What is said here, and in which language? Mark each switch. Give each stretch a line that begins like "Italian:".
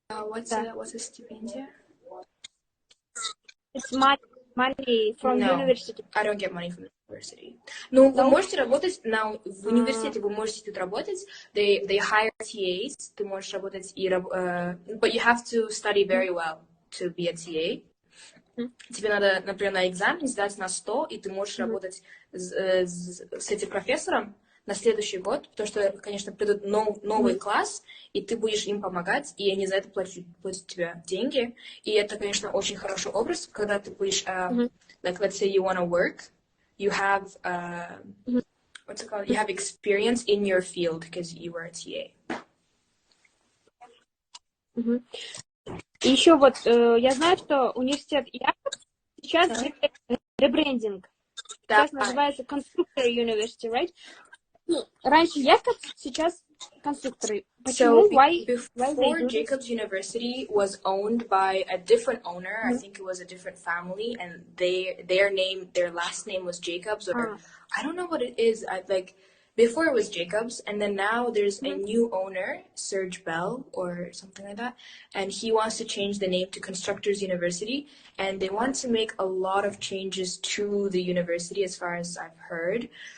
English: What's a стипендия? It's money from university. I don't get money from the university.
Russian: Ну, вы можете работать в университете, вы можете тут работать.
English: They hire TAs,
Russian: ты можешь работать
English: but you have to study very well to be a TA.
Russian: тебе надо, например, на экзамен сдать на 100, и ты можешь работать с этим профессором на следующий год, потому что, конечно, придут новый класс, и ты будешь им помогать, и они за это платят тебе деньги. И это, конечно, очень хороший образ, когда ты будешь,
English: like, let's say you want to work, you have, what's it called? You have experience in your field because you were a TA.
Russian: И еще вот, я знаю, что университет Якобс сейчас делает ребрендинг. Сейчас называется Constructor University, right? Раньше Якобс, сейчас конструкторы. Почему?
English: Before Jacobs University was owned by a different owner, I think it was a different family, and their last name was Jacobs, or I don't know what it is. Before it was Jacobs, and then now there's a new owner, Serge Bell, or something like that, and he wants to change the name to Constructors University, and they want to make a lot of changes to the university, as far as I've heard.